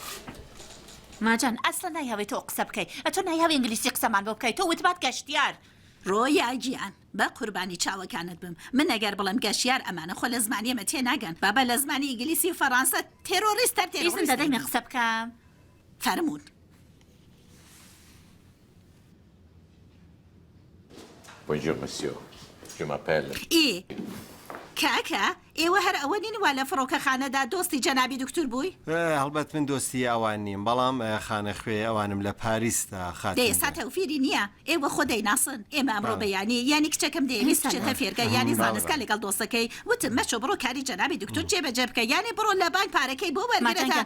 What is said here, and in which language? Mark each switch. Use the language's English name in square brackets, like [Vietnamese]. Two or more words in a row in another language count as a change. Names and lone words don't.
[Central Kurdish] ماجان ئەسڵ نایهاوێت تۆ قسە بکەیت ئەتۆ نایهاوی ئینگلیسی قسەمان بۆ بکەیت تۆ وتبات گەشتیار ڕۆیا گیان بە قوربانی چاوەکانت بم من ئەگەر بڵم گەشتیار ئەمانە خۆ لە زمانی ئەمە تێناگەن بابە لە زمانی ئینگلیسی و فەڕەنسا تێرۆریستەر ئیزن دەدەین قسە بکەم فەرموون [French] Bonjour, monsieur. Je m'appelle. [Central Kurdish] ئێ کاکە ئێوە هەر ئەوە نین وا لە فڕۆکەخانەدا دۆستی جەنابی دکتور بووی؟ هەڵبەت من دۆستی ئەوان نیم بەڵام خانە خوێ ئەوانم لە پاریستا دەێستا تەوفیری نییە ئێوە خۆ دەیناسن ئێمە ئەمڕۆ بەیانی یانی کچەکەم دەیویست بچێتە فێرگە یانی زانستکە لەگەڵ دۆستەکەی وتم مەچۆ بڕۆ کاری جەنابی دکتور جێبەجێ بکە یانی بڕۆ لە بانک پارەکەی بۆ وەرگێرەوە